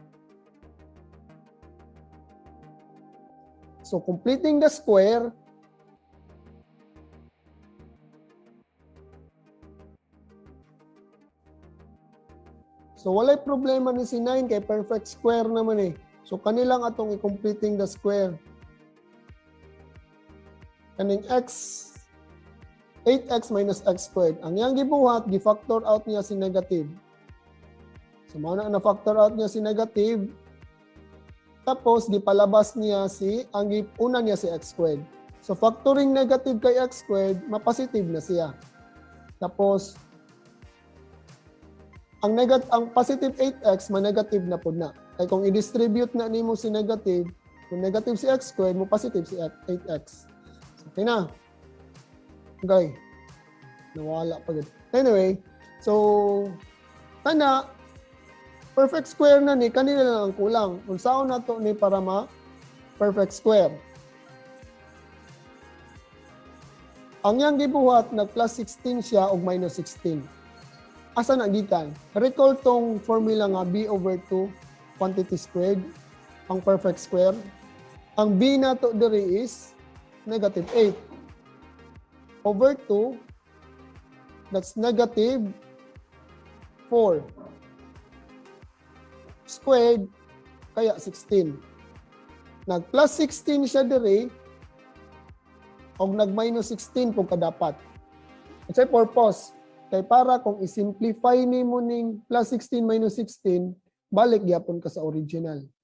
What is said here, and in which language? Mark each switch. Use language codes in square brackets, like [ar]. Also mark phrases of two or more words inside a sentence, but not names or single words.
[ceb] So [en] completing the square [ceb] so walay problema ni si 9 kay [en] perfect square [ceb] naman eh. So kanilang atong i- [en] completing the square. Kaning x 8x minus x squared. [ceb] Ang yang gibuhat, gi- [en] factor out [ceb] niya si negative. So mao na [en] factor out [ceb] niya si negative. Tapos gipalabas niya si ang una niya si [en] x squared. [ceb] So [en] factoring negative [ceb] kay [en] x squared, [ceb] ma-positive na siya. Tapos ang positive 8x ma-negative na pud na. Kay kung i-distribute na nimo si negative, kung negative si [en] x squared, [ceb] mo positive si 8x. So, okay na. Okay. Nawala pa gud. Anyway, so kana [en] perfect square [ceb] na ni kanila lang ang kulang. Unsaon nato ni para ma [en] perfect square? [ceb] Ang yang gibuhat nag plus 16 siya og minus 16. Asa na gikan? Recall tong formula nga [en] b over 2 quantity squared [ceb] ang [en] perfect square. [ceb] Ang b nato diri [en] is negative 8 over 2, that's negative 4 squared, [ceb] kaya 16. Nag plus 16 siya diri o nag minus 16 kung kadapat. At sa purpose, kay para kung isimplify ni mo ning plus 16 minus 16, balik gyapon ka sa original.